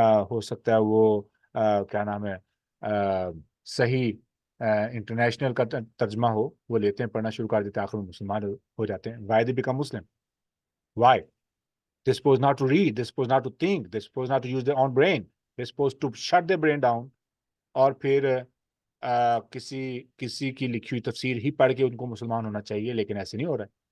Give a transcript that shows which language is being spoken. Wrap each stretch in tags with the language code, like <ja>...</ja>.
<ur>ہو سکتا ہے وہ کیا نام ہے صحیح انٹرنیشنل کا ترجمہ ہو، وہ لیتے ہیں، پڑھنا شروع کر دیتے ہیں، آخر میں مسلمان ہو جاتے ہیں.</ur> <en>Why they become Muslim? Why? They're supposed not to read, they're supposed not to think, they're supposed not to use their own brain. They're supposed to shut their brain down</en> <ur>اور پھر کسی کی لکھی ہوئی تفسیر ہی پڑھ کے ان کو مسلمان ہونا چاہیے، لیکن ایسے نہیں ہو رہا ہے.</ur>